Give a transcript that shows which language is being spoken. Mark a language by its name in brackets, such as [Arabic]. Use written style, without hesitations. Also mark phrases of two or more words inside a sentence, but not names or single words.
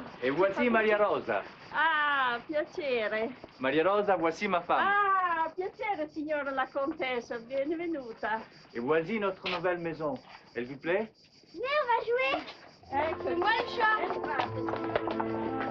[French] Et voici Maria Rosa. [Italian] Ah, piacere. [French] Maria Rosa, voici ma femme. [Italian] Ah, piacere, signora la contessa, benvenuta. [French] Et voici notre nouvelle maison. Elle vous plaît? Viens, on va jouer. Ecco, moi le chat.